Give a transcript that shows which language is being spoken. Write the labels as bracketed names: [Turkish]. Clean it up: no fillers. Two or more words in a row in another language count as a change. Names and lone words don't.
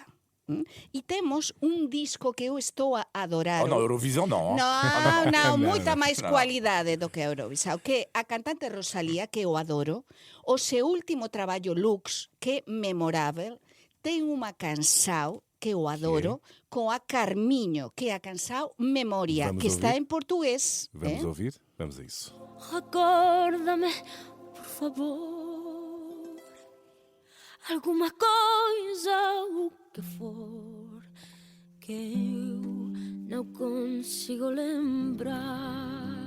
[Galician] E temos un disco que eu estou a adorar. Oh, non, Eurovision non. Non, moita máis cualidade do que a Eurovision. Que a cantante Rosalía, que eu adoro, o seu último traballo Lux, que é memorável, ten unha canção que eu adoro, con a Carmiño, que é a canção Memoria, [Portuguese] Vamos [Galician] que está [Portuguese] ouvir? [Galician] en portugués. [Portuguese] Vamos ouvir? Vamos a isso. Recorda-me, por favor, alguma coisa, o que for, que eu não consigo lembrar.